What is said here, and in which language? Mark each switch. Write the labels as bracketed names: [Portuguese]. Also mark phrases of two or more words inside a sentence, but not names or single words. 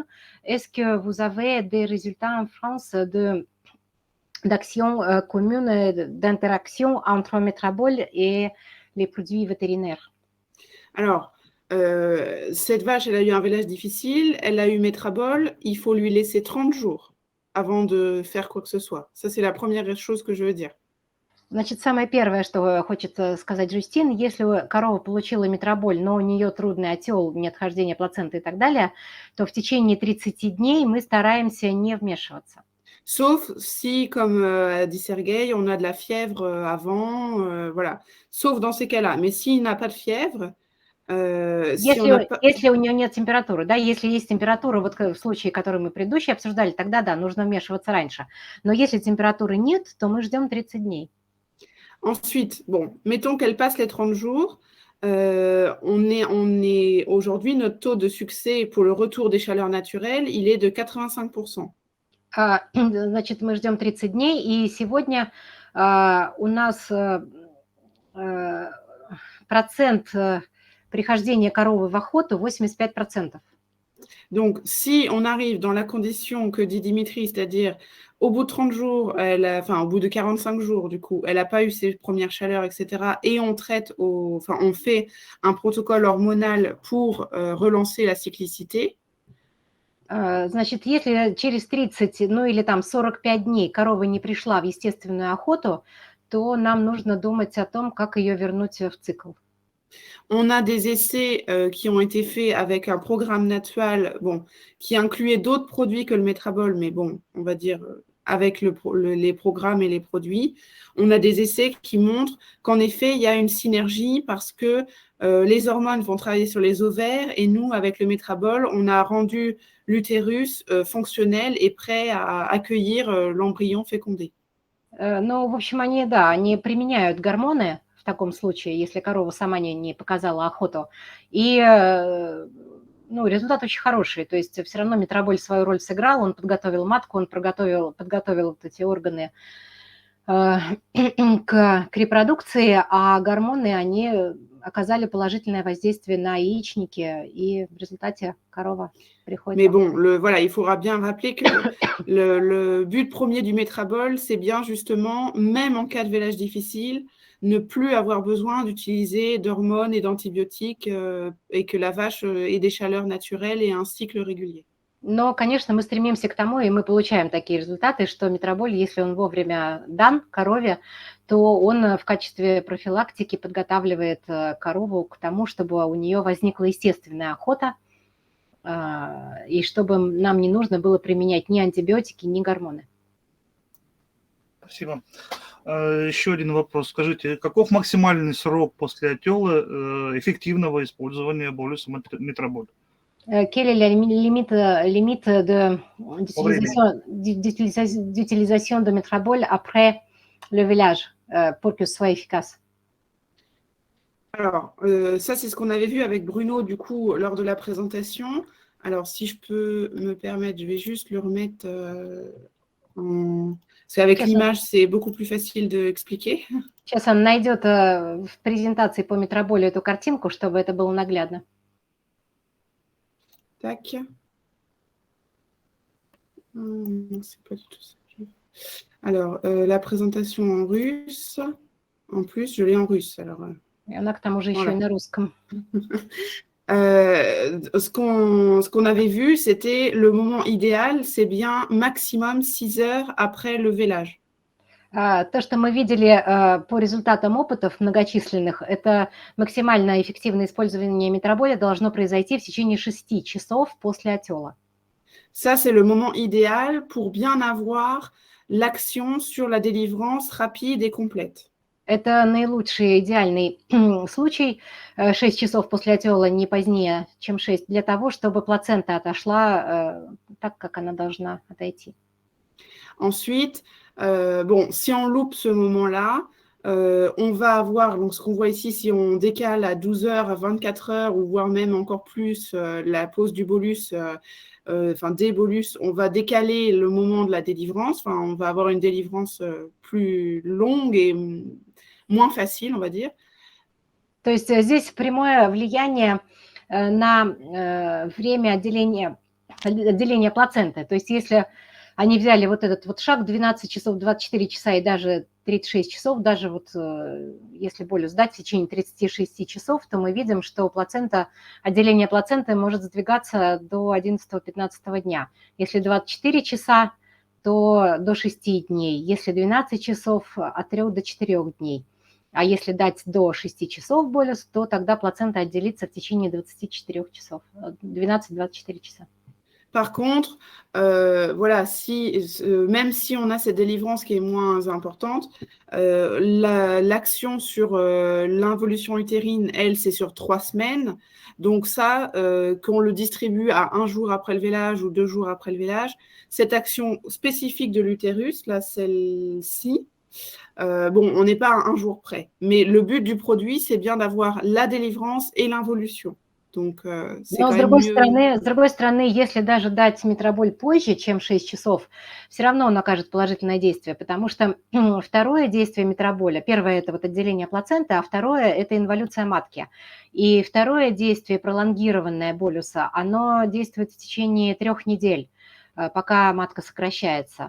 [French] Est-ce que vous avez des résultats en France d'action commune, d'interaction entre méthabol et les produits vétérinaires? Alors, cette vache, elle a eu un vélage difficile, elle a eu méthabol, il faut lui laisser 30 jours avant de faire quoi que ce soit. Ça, c'est la première chose que je veux dire. [Russian] Значит, самое первое, что хочет сказать Жюстин, если корова получила метроболь, но у нее трудный отел, неотхождение плаценты и так далее, то в течение 30 дней мы стараемся не вмешиваться. [French] Sauf si, comme a dit Sergueï, on a de la fièvre avant, voilà. Sauf dans ces cas-là. Mais s'il n'a pas de fièvre, si on n'a pas... [Russian] Если у нее нет температуры, да, если есть температура, вот в случае, который мы предыдущий обсуждали, тогда да, нужно вмешиваться раньше. Но если температуры нет, то мы ждем 30 дней. [French] Ensuite, bon, mettons qu'elle passe les 30 jours. On est aujourd'hui, notre taux de succès pour le retour des chaleurs naturelles, il est de 85%. [Russian] Значит, мы ждем 30 дней, и сегодня у нас процент прихождения коровы в охоту 85%. [French] Donc, si on arrive dans la condition que dit Dimitri, c'est-à-dire au bout de 30 jours, au bout de 45 jours, du coup, elle n'a pas eu ses premières chaleurs, etc. Et on fait un protocole hormonal pour relancer la cyclicité. [Russian] Значит, если через 30, ну или там 45 дней корова не пришла в естественную охоту, то нам нужно думать о том, как ее вернуть в цикл. [French] On a des essais qui ont été faits avec un programme naturel, bon, qui incluait d'autres produits que le méthabol, mais bon, on va dire avec les programmes et les produits. On a des essais qui montrent qu'en effet, il y a une synergie parce que les hormones vont travailler sur les ovaires et nous, avec le méthabol, on a rendu l'utérus fonctionnel et prêt à accueillir l'embryon fécondé. [Russian] Ну, в общем, они применяют гормоны в таком случае, если корова сама не показала охоту. И ну, результат очень хороший. То есть все равно метроболь свою роль сыграл, он подготовил матку, он подготовил вот эти органы к репродукции, а гормоны, они оказали положительное воздействие на яичники, и в результате корова приходит. [French] Mais bon, voilà, il faudra bien rappeler que le but premier du méthabol, c'est bien justement, même en cas de vélage difficile, ne plus avoir besoin d'utiliser d'hormones et d'antibiotiques et que la vache ait des chaleurs naturelles et un cycle régulier. [Russian] Но, конечно, мы стремимся к тому, и мы получаем такие результаты, что метроболь, если он вовремя дан корове, то он в качестве профилактики подготавливает корову к тому, чтобы у нее возникла естественная охота, и чтобы нам не нужно было применять ни антибиотики, ни гормоны. Спасибо. Еще один вопрос. Скажите, каков максимальный срок после отела эффективного использования болюса метроболь? [French] Quel est la limite d'utilisation de méthabol après le vélage pour que ce soit efficace? Alors, ça, c'est ce qu'on avait vu avec Bruno, du coup, lors de la présentation. Alors, si je peux me permettre, je vais juste le remettre Parce qu'avec l'image, c'est beaucoup plus facile d'expliquer. [Russian] Сейчас он найдет в презентации по метроболю эту картинку, чтобы это было наглядно. [French] Tac. C'est pas du tout ça. Alors, la présentation en russe. En plus, je l'ai en russe. Alors, [Russian] И она к тому же еще и на русском. [French] Ce qu'on avait vu, c'était le moment idéal, c'est bien maximum 6 heures après le vélage. [Russian] То, что мы видели по результатам опытов многочисленных, это максимально эффективное использование метроболя должно произойти в течение 6 часов после отела. [French] Ça, c'est le moment idéal pour bien avoir l'action sur la délivrance rapide et complète. [Russian] Это наилучший идеальный случай, 6 часов после отела, не позднее, чем 6, для того, чтобы плацента отошла так, как она должна отойти. [French] Ensuite, bon, si on loupe ce moment-là, on va avoir, donc ce qu'on voit ici, si on décale à 12 heures, à 24 heures, ou voire même encore plus la pause du bolus, des bolus, on va décaler le moment de la délivrance, on va avoir une délivrance plus longue et moins facile, on va dire. [Russian] То есть здесь прямое влияние на время отделения плаценты. То есть если они взяли вот этот вот шаг 12 часов, 24 часа и даже 36 часов, даже вот если болюс дать в течение 36 часов, то мы видим, что отделение плаценты может сдвигаться до 11-15 дня. Если 24 часа, то до 6 дней. Если 12 часов, от 3 до 4 дней. А если дать до 6 часов болюс, то тогда плацента отделится в течение 24 часов, 12-24 часа. [French] Par contre, voilà, même si on a cette délivrance qui est moins importante, l'action sur l'involution utérine, elle, c'est sur 3 semaines. Donc ça, qu'on le distribue à 1 jour après le vélage ou 2 jours après le vélage, cette action spécifique de l'utérus, là, celle-ci, bon, on n'est pas à 1 jour près. Mais le but du produit, c'est bien d'avoir la délivrance et l'involution. Donc, c'est [Russian] Но [French] quand [Russian] с [French] même mieux. [Russian] другой стороны, если даже дать метроболь позже, чем 6 часов, все равно он окажет положительное действие, потому что второе действие метроболя, первое – это вот отделение плаценты, а второе – это инволюция матки. И второе действие, пролонгированное болюса, оно действует в течение 3 недель, пока матка сокращается.